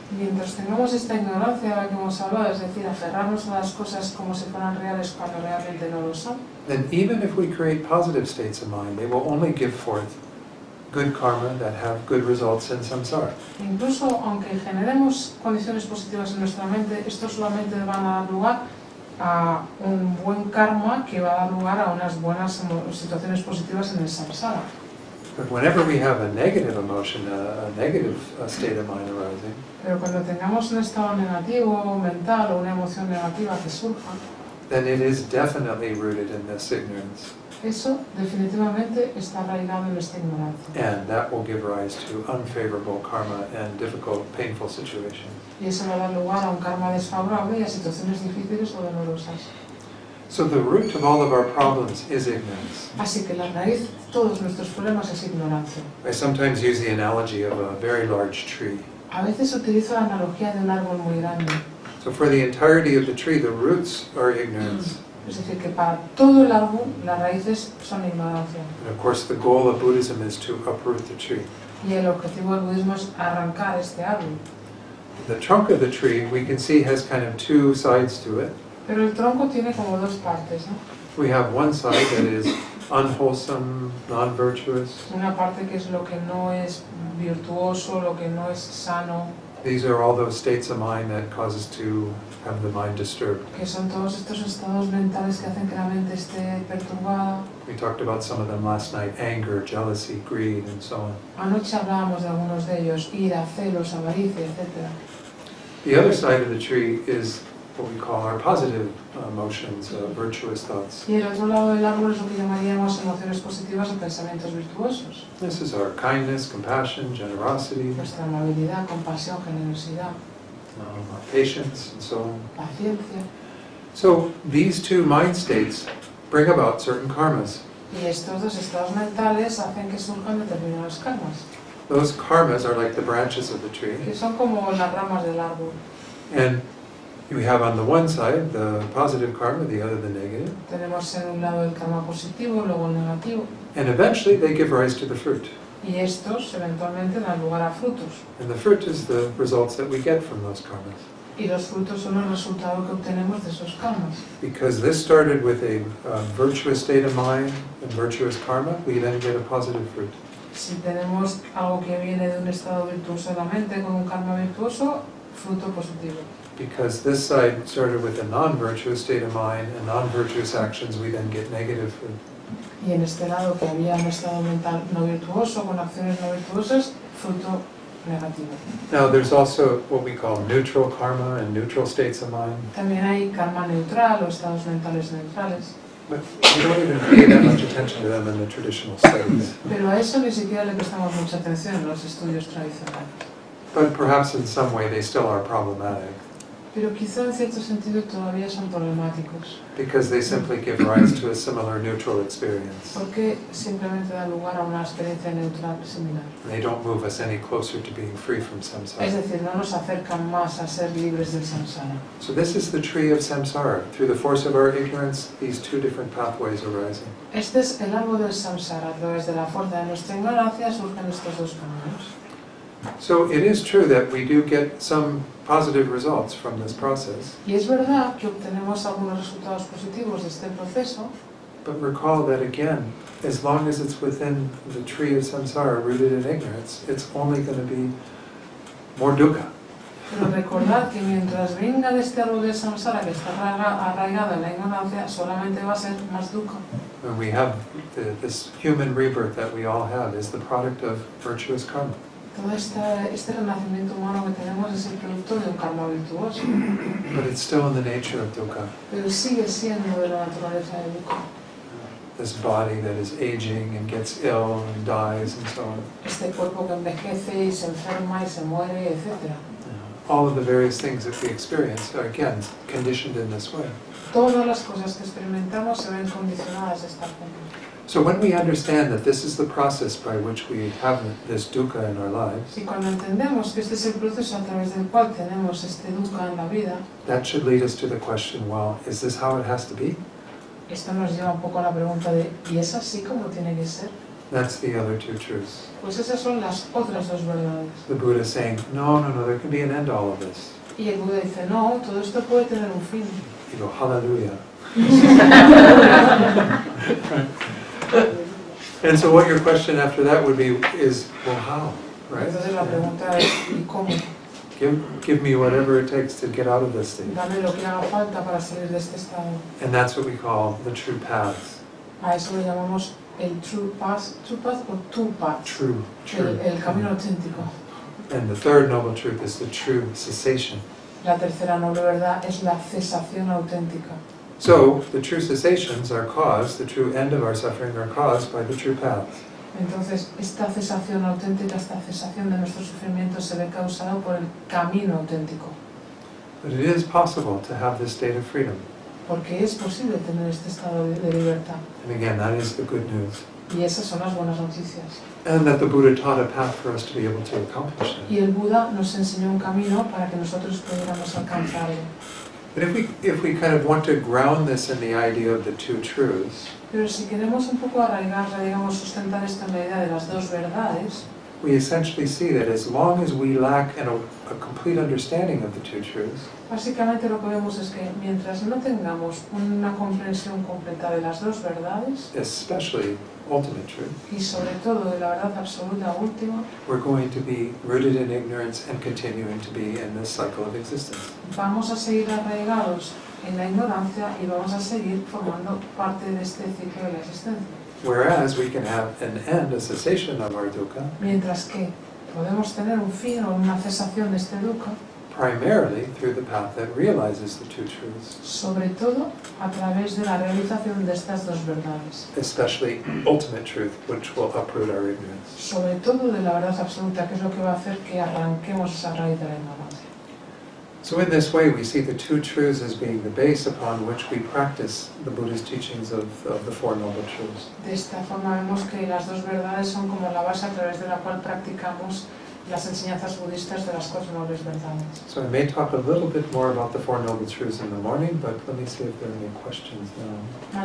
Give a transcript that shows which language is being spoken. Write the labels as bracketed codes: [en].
[es] Mientras tengamos esta ignorancia de la que hemos hablado, es decir, aferrarnos a las cosas como si fueran reales cuando realmente no lo son, [en] then even if we create positive states of mind, they will only give forth good karma that have good results in samsara. [es] incluso aunque generemos condiciones positivas en nuestra mente, estos solamente van a dar lugar a un buen karma que va a dar lugar a unas buenas situaciones positivas en el samsara. [en] But whenever we have a negative emotion, a negative state of mind arising, [es] Pero cuando tengamos un estado negativo mental o una emoción negativa que surja, [en] then it is definitely rooted in this ignorance. [es] eso definitivamente está arraigado en esta ignorancia. [en] And that will give rise to unfavorable karma and difficult, painful situations. [es] Y eso va a dar lugar a un karma desfavorable y a situaciones difíciles o dolorosas. [en] So the root of all of our problems is ignorance. [es] Así que la raíz de todos nuestros problemas es ignorancia. [en] I sometimes use the analogy of a very large tree. [es] A veces utilizo la analogía de un árbol muy grande. [en] So for the entirety of the tree, the roots are ignorance. [es] Es decir, que para todo el árbol las raíces son ignorancia. [en] And of course the goal of Buddhism is to uproot the tree. [es] Y el objetivo del budismo es arrancar este árbol. [en] The trunk of the tree, we can see, has kind of two sides to it. [es] Pero el tronco tiene como dos partes, ¿no? [en] We have one side that is unwholesome, non-virtuous. [es] Una parte que es lo que no es virtuoso, lo que no es sano, [en] These are all those states of mind that cause us to have the mind disturbed. [es] que son todos estos estados mentales que hacen que la mente esté perturbada. [en] We talked about some of them last night: anger, jealousy, greed, and so on. [es] Anoche hablábamos de algunos de ellos, ira, celos, avaricia, etc. [en] The other side of the tree is what we call our positive emotions, virtuous thoughts. [es] Y el otro lado del árbol es lo que llamaríamos emociones positivas o pensamientos virtuosos. [en] This is our kindness, compassion, generosity, [es] Nuestra amabilidad, compasión, generosidad, [en] our patience, and so on. [es] paciencia. [en] So these two mind states bring about certain karmas. [es] Y estos dos estados mentales hacen que surjan determinados karmas, [en] Those karmas are like the branches of the tree. [es] que son como las ramas del árbol. [en] And we have on the one side the positive karma, the other the negative. [es] Tenemos en un lado el karma positivo, luego el negativo. [en] And eventually they give rise to the fruit. [es] Y estos eventualmente dan lugar a frutos. [en] And the fruit is the results that we get from those karmas. [es] Y los frutos son el resultado que obtenemos de esos karmas. [en] Because this started with a virtuous state of mind and virtuous karma, we then get a positive fruit. [es] Si tenemos algo que viene de un estado virtuoso de la mente con un karma virtuoso, fruto positivo. [en] Because this side started with a non-virtuous state of mind and non-virtuous actions, we then get negative fruit. [es] Y en este lado que había un estado mental no virtuoso, con acciones no virtuosas, fruto negativo. [en] Now there's also what we call neutral karma and neutral states of mind. [es] También hay karma neutral o estados mentales neutrales. [en] But we don't even pay that much attention to them in the traditional studies. [es] Pero a eso ni siquiera le prestamos mucha atención en los estudios tradicionales. [en] But perhaps in some way they still are problematic. [es] Pero quizá en cierto sentido todavía son problemáticos, [en] Because they simply give rise to a similar neutral experience. [es] porque simplemente da lugar a una experiencia neutral similar. [en] They don't move us any closer to being free from [es] Es [en] samsara. [es] decir, no nos acercan más a ser libres del samsara. [en] So this is the tree of samsara. Through the force of our ignorance, these two different pathways arising. [es] Este es el árbol del samsara. A través de la fuerza de nuestra ignorancia surgen estos dos caminos. [en] So it is true that we do get some positive results from this process. [es] Y es verdad que obtenemos algunos resultados positivos de este proceso, [en] But recall that again, as long as it's within the tree of samsara, rooted in ignorance, it's only going to be more dukkha. [es] pero recordad que mientras venga de este árbol del samsara que está arraigado en la ignorancia, solamente va a ser más dukkha. [en] And we have this human rebirth that we all have is the product of virtuous karma. [es] Todo este renacimiento humano que tenemos es el producto de un karma virtuoso, [en] but it's still in the nature of dukkha. [es] pero sigue siendo de la naturaleza de dukkha. [en] This body that is aging and gets ill and dies and so on. [es] Este cuerpo que envejece y se enferma y se muere, etc. [en] All of the various things that we experience are again conditioned in this way. [es] Todas las cosas que experimentamos se ven condicionadas de esta forma. [en] So when we understand that this is the process by which we have this dukkha in our lives, [es] Y cuando entendemos que este es el proceso a través del cual tenemos este dukkha en la vida, [en] that should lead us to the question, well, is this how it has to be? [es] esto nos lleva un poco a la pregunta de ¿y es así como tiene que ser? [en] That's the other two truths. [es] Pues esas son las otras dos verdades. [en] The Buddha is saying, no, there can be an end to all of this. [es] Y el Buda dice, no, todo esto puede tener un fin. [en] You go, hallelujah. And so what your question after that would be is, well, how? Right? [es] Entonces la pregunta es, ¿y cómo? [en] Give me whatever it takes to get out of this thing. [es] Dame lo que haga falta para salir de este estado. [en] And that's what we call the true paths. [es] A eso le llamamos el [en] true path [es] o [en] two paths, True. [es] el camino auténtico. [en] And the third noble truth is the true cessation. [es] La tercera noble verdad es la cesación auténtica. [en] So, the true cessations are caused, the true end of our suffering are caused by the true paths. [es] Entonces, esta cesación auténtica, esta cesación de nuestro sufrimiento se ve causada por el camino auténtico. [en] But it is possible to have this state of freedom. [es] Porque es posible tener este estado de libertad. [en] And again, that is the good news. [es] Y esas son las buenas noticias. [en] And that the Buddha taught a path for us to be able to accomplish that. [es] Y el Buda nos enseñó un camino para que nosotros pudiéramos alcanzarlo. [en] But if we kind of want to ground this in the idea of the two truths, [es] Pero si queremos un poco arraigar, digamos, sustentar esto en la idea de las dos verdades, [en] we essentially see that as long as we lack a complete understanding of the two truths, [es] básicamente lo que vemos es que mientras no tengamos una comprensión completa de las dos verdades, [en] especially ultimate truth, [es] y sobre todo de la verdad absoluta última, [en] we're going to be rooted in ignorance and continuing to be in this cycle of existence. [es] vamos a seguir arraigados en la ignorancia y vamos a seguir formando parte de este ciclo de la existencia. [en] Whereas we can have an end, a cessation of our dukkha, [es] Mientras que podemos tener un fin o una cesación de este dukkha, [en] primarily through the path that realizes the two truths, [es] sobre todo a través de la realización de estas dos verdades, [en] especially ultimate truth, which will uproot our ignorance. [es] sobre todo de la verdad absoluta, que es lo que va a hacer que arranquemos esa raíz de la ignorancia. [en] So in this way, we see the two truths as being the base upon which we practice the Buddha's teachings of the Four Noble Truths. [es] De esta forma vemos que las dos verdades son como la base a través de la cual practicamos las enseñanzas budistas de las cuatro nobles verdades. [en] So I may talk a little bit more about the Four Noble Truths in the morning, but let me see if there are any questions now.